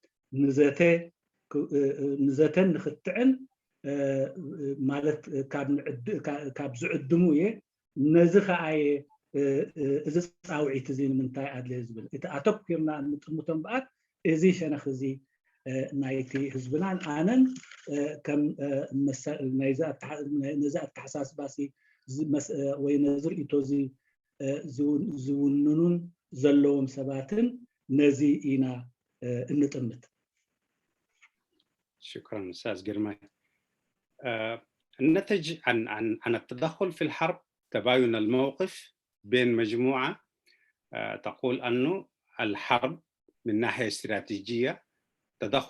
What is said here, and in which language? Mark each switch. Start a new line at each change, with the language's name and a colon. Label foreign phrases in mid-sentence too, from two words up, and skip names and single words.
Tigrinya: ንዘተን ንኽትዕን ማለት ካብ ዝዕድሙ እየ ነዚ ከዓ እዚ ፃውዒት እዚ ንምንታይ ኣድልየ ዝብል እቲ ኣተኪርና እንጥምቶ እምበኣር እዚ ሸነኽ እዚ ናይቲ ህዝብናን ኣነን ከም ነዚ ኣተሓሳስባሲ ወይ ነዚ ርእቶ እዚ ዝውንኑን ዘለዎም ሰባትን ነዚ ኢና እንጥምት
Arabic: شكرا أستاذ جرماي النتج عن التدخل في الحرب تباين الموقف بين مجموعة تقول أنه الحرب من ناحية استراتيجية تدخل